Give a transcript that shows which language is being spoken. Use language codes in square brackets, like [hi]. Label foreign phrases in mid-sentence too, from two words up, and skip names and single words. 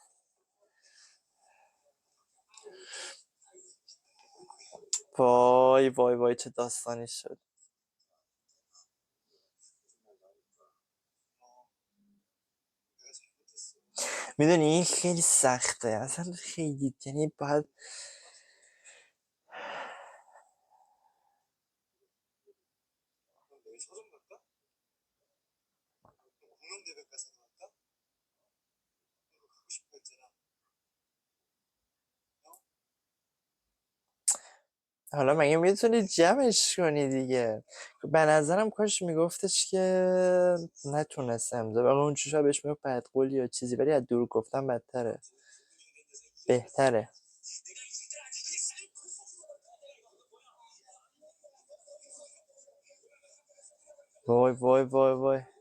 [fa] وای وای وای چه داستانی شد. میدونی این خیلی سخته اصلا، خیلی یعنی باید [ko] 너희 서점 갈까? 공룡대백과사 갈까? 그거 가고 싶어 했잖아. [fa] حالا مگه میتونی جمعش کنی دیگه. به نظرم کاش میگفتش که نتونست امضا، ولی اون چیزا بهش میگفت بدقول یا چیزی، ولی از دور گفتن بدتره. بهتره. وای وای وای وای.